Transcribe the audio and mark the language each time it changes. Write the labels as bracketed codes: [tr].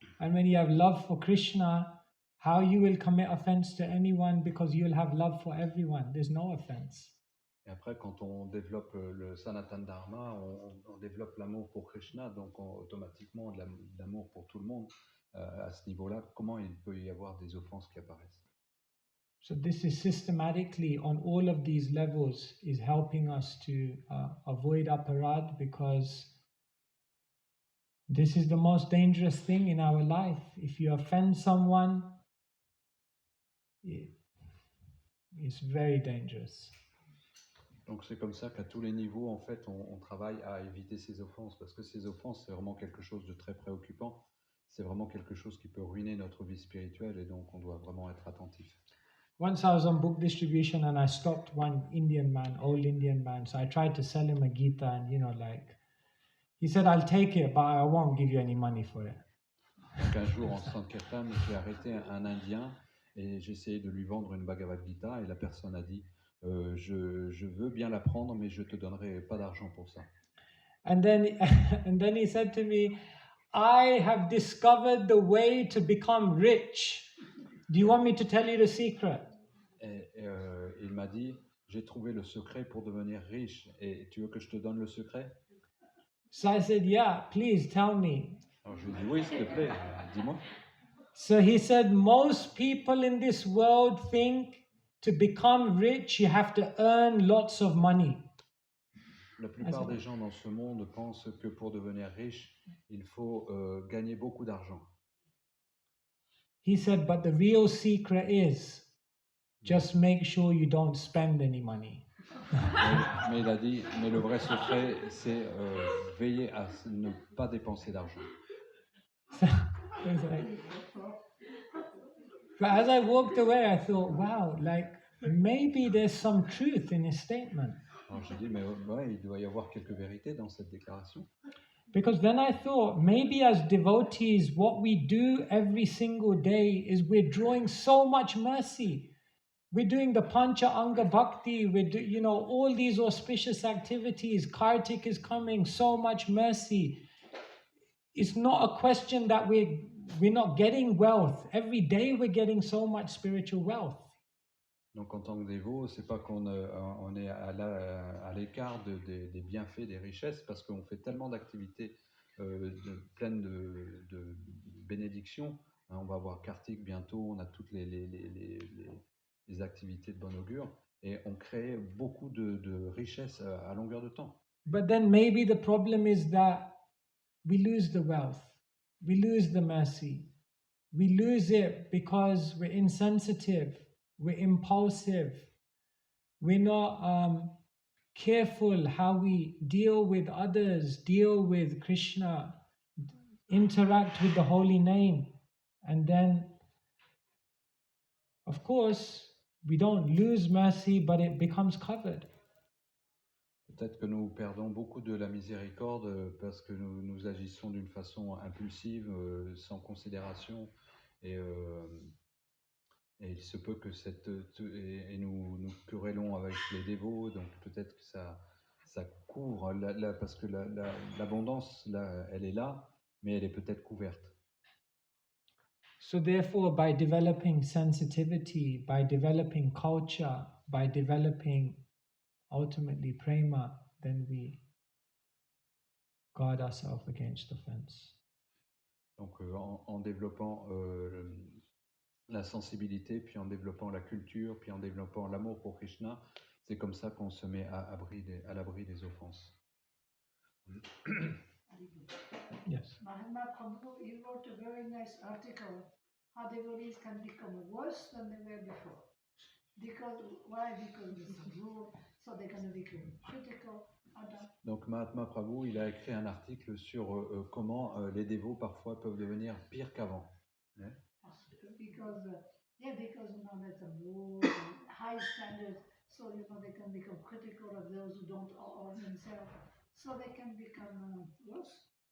[en] And when you have love for Krishna, how you will commit offense to anyone because you'll have love for everyone. There's no offense. [fr] Et après, quand on développe le Sanatan Dharma, on développe l'amour pour Krishna, donc automatiquement l'amour pour tout le monde. À ce niveau-là, comment il peut y avoir des offenses qui apparaissent? [en] So this is systematically on all of these levels is helping us to avoid aparad, because this is the most dangerous thing in our life. If you offend someone, it's very dangerous. [fr] Donc c'est comme ça qu'à tous les niveaux, en fait, on travaille à éviter ces offenses, parce que ces offenses, c'est vraiment quelque chose de très préoccupant. C'est vraiment quelque chose qui peut ruiner notre vie spirituelle, et donc on doit vraiment être attentif. [en] Once I was on book distribution and I stopped one Indian man, old Indian man. So I tried to sell him a Gita, and he said, "I'll take it, but I won't give you any money for it." [fr] Donc un jour en Sankirtan, j'ai arrêté un Indien et j'ai essayé de lui vendre une Bhagavad Gita, et la personne a dit je veux bien la prendre, mais je te donnerai pas d'argent pour ça. [en] And then he said to me, "I have discovered the way to become rich. Do you want me to tell you the secret?" [fr] Et il m'a dit, j'ai trouvé le secret pour devenir riche, et tu veux que je te donne le secret? [en] So I said, "Yeah, please tell me." [fr] Alors je lui ai dit, oui, s'il te plaît, dis-moi. [en] So he said, most people in this world think to become rich, you have to earn lots of money. [fr] La plupart des gens dans ce monde pensent que pour devenir riche, il faut gagner beaucoup d'argent. [en] He said, but the real secret is just make sure you don't spend any money. [fr] Mais il a dit, mais le vrai secret, c'est veiller à ne pas dépenser d'argent. [en] But as I walked away, I thought, wow, maybe there's some truth in his statement. [fr] Alors j'ai dit, mais ouais, il doit y avoir quelques vérités dans cette déclaration. [en] Because then I thought, maybe as devotees, what we do every single day is we're drawing so much mercy. We're doing the Pancha Anga Bhakti, all these auspicious activities. Kartik is coming, so much mercy. It's not a question that we're not getting wealth. Every day we're getting so much spiritual wealth. [fr] Donc en tant que dévot, c'est pas qu'on on est à l'écart des bienfaits, des richesses, parce qu'on fait tellement d'activités pleines de bénédictions. Hein, on va voir Kartik bientôt, on a toutes les activités de bon augure, et on crée beaucoup de richesses à longueur de temps. [en] But then maybe the problem is that we lose the wealth, we lose the mercy, we lose it because we're insensitive, we're impulsive, we're not careful how we deal with others, deal with Krishna, interact with the holy name. And then, of course, we don't lose mercy, but it becomes covered. [fr] Peut-être que nous perdons beaucoup de la miséricorde parce que nous agissons d'une façon impulsive, sans considération, et il se peut que nous querellons avec les dévots, donc peut-être que ça couvre, parce que l'abondance, là, elle est là, mais elle est peut-être couverte. [en] So therefore, by developing sensitivity, by developing culture, by developing ultimately prema, then we guard ourselves against offense. [fr] Donc en développant la sensibilité, puis en développant la culture, puis en développant l'amour pour Krishna, c'est comme ça qu'on se met à l'abri des offenses. [en] Yes. Mahatma Prabhu, he wrote a very nice article, how devotees can become worse than they were before. Why? Because there's some rule, so they're going to become critical. [fr] Donc Mahatma Prabhu, il a écrit un article sur comment les dévots parfois peuvent devenir pires qu'avant. [en] Because there's some rules, high standards, so also, they can become critical of those who don't own themselves. So they can become worse.